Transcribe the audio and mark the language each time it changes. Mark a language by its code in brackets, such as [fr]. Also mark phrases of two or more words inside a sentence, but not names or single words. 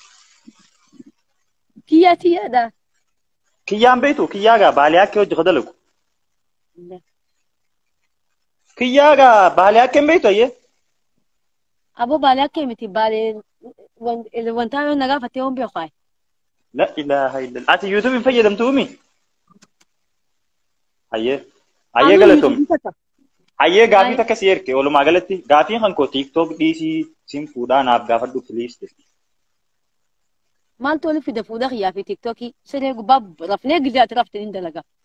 [om] Kiyyaa tiyyaadha. Kiyyaan beektu kiyyaa gaa baalii akka hojii dalagu. Kiyyaa gaa baalii akka hin beektu ayyee. Aboo baalii akka miti baalee wanta yoo nagaa fattee hoon beeku. [ar] لا إله إلا الله. [om] Ati YouTube hin fayyadamtuumi? Hayyee galatoom. Hayyee gaafii takka si erge walumaa galatti gaafiin kan koo TikTok dhiisii sin fuudhaa naaf gaafadhu please. Maaltu waliin fida fuudhaa kiyyaa fi TikTokii siree gubbaa rafnee gizee ati rafte hin dalaga.